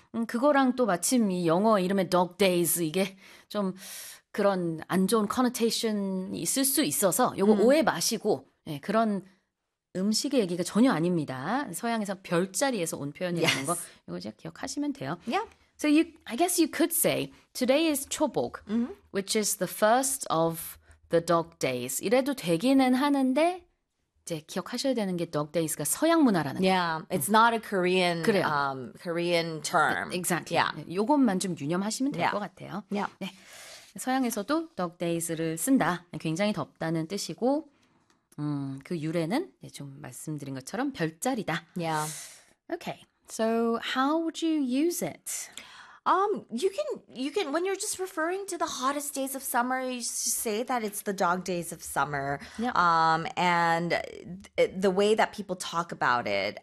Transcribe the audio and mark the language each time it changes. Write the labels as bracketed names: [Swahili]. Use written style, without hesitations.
[Korean] 그거랑 또 마침 이 영어 이름의 dog days 이게 좀 그런 안 좋은 커너테이션이 있을 수 있어서 요거 오해 마시고 네, 그런 음식의 얘기가 전혀 아닙니다. 서양에서 별자리에서 온 표현이라는 거 요거 이제 기억하시면 돼요. [English] Yeah. So you, I guess you could say today is Chobok, which is the first of the dog days. [Korean] 이래도 되기는 하는데 이제 기억하셔야 되는 게 dog days가 서양 문화라는 거예요. [English] It's not a Korean, Korean term. Exactly. Yeah. [Korean] 요것만 좀 유념하시면 될 것 같아요. [English] Yeah. [Korean] 네. 서양에서도 dog days를 쓴다. 굉장히 덥다는 뜻이고 그 유래는 좀 말씀드린 것처럼 별자리다. [English] Yeah. Okay. So how would you use it? You can when you're just referring to the hottest days of summer, you say that it's the dog days of summer. Yep. And the way that people talk about it.